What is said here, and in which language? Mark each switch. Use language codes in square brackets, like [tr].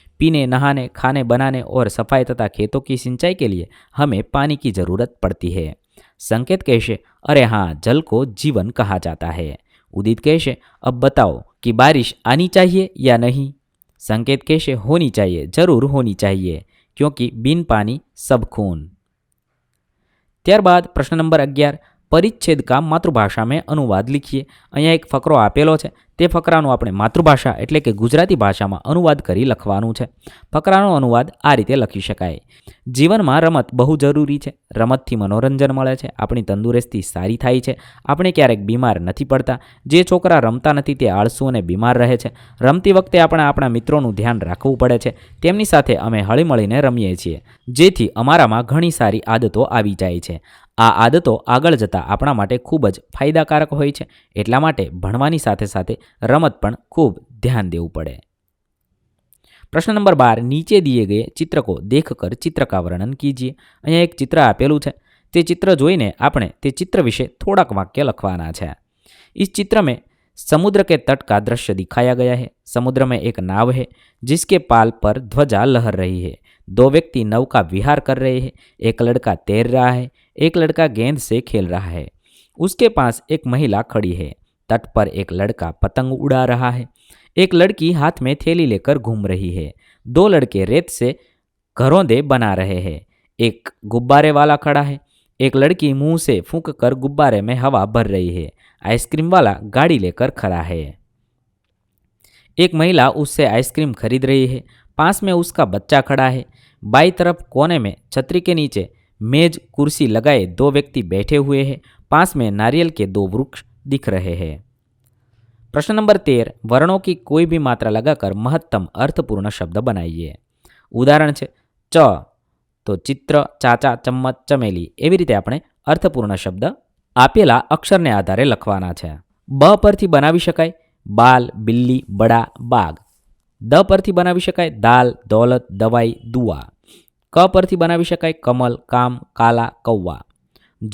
[hi] पीने, नहाने, खाने बनाने और सफाई तथा खेतों की सिंचाई के लिए हमें पानी की जरूरत पड़ती है। संकेत कहे, अरे हाँ, जल को जीवन कहा जाता है। उदित कहे, अब बताओ कि बारिश आनी चाहिए या नहीं। संकेत कहे, होनी चाहिए, जरूर होनी चाहिए, क्योंकि बिन पानी सब खून। ત્યારબાદ પ્રશ્ન નંબર 11, પરિચ્છેદ કા માતૃભાષા में अनुवाद लिखिए। [gu] અહીંયા એક ફકરો આપેલો છે, તે ફકરાનો આપણે માતૃભાષા એટલે કે ગુજરાતી ભાષામાં અનુવાદ કરી લખવાનું છે। ફકરાનો અનુવાદ આ રીતે લખી શકાય। જીવનમાં રમત બહુ જરૂરી છે, રમતથી મનોરંજન મળે છે, આપણી તંદુરસ્તી સારી થાય છે, આપણે ક્યારેક બીમાર નથી પડતા। જે છોકરા રમતા નથી તે આળસુ અને બીમાર રહે છે। રમતી વખતે આપણે આપણા મિત્રોનું ધ્યાન રાખવું પડે છે, તેમની સાથે અમે હળીમળીને રમીએ છીએ, જેથી અમારામાં ઘણી સારી આદતો આવી જાય છે। આ આદતો આગળ જતાં આપણા માટે ખૂબ જ ફાયદાકારક હોય છે, એટલા માટે ભણવાની સાથે સાથે રમત પણ ખૂબ ધ્યાન દેવું પડે। [hi] प्रश्न नंबर 12, नीचे दिए गए चित्र को देखकर चित्र का वर्णन कीजिए। [gu] અહીંયા એક ચિત્ર આપેલું છે, તે चित्र જોઈને આપણે તે चित्र વિશે થોડાક વાક્ય લખવાના છે। [hi] इस चित्र में समुद्र के तट का दृश्य दिखाया गया है। समुद्र में एक नाव है जिसके पाल पर ध्वजा लहर रही है। 2 व्यक्ति नौ का विहार कर रहे हैं। एक लड़का तैर रहा है, एक लड़का गेंद से खेल रहा है। उसके पास एक महिला खड़ी है। तट पर एक लड़का पतंग उड़ा रहा है। एक लड़की हाथ में थैली लेकर घूम रही है। 2 लड़के रेत से घरौंदे बना रहे हैं। एक गुब्बारे वाला खड़ा है। एक लड़की मुंह से फूंक कर गुब्बारे में हवा भर रही है। आइसक्रीम वाला गाड़ी लेकर खड़ा है। एक महिला उससे आइसक्रीम खरीद रही है। पास में उसका बच्चा खड़ा है। बाई तरफ कोने में छतरी के नीचे मेज कुर्सी लगाए 2 व्यक्ति बैठे हुए हैं। पास में नारियल के 2 वृक्ष दिख रहे हैं। प्रश्न नंबर 13, वर्णों की कोई भी मात्रा लगाकर महत्तम अर्थपूर्ण शब्द बनाइए। उदाहरण है च तो चित्र, चाचा, चम्मच, चमेली। [gu] एवी रीते આપણે અર્થપૂર્ણ શબ્દ આપેલા અક્ષરને આધારે લખવાના છે। બ પરથી બનાવી શકાય બાલ, બિલ્લી, બડા, બાગ। દ પરથી બનાવી શકાય દાલ, દौलत, દવાઈ, દુઆ। ક પરથી બનાવી શકાય કમલ, કામ, કાલા, કૌવા।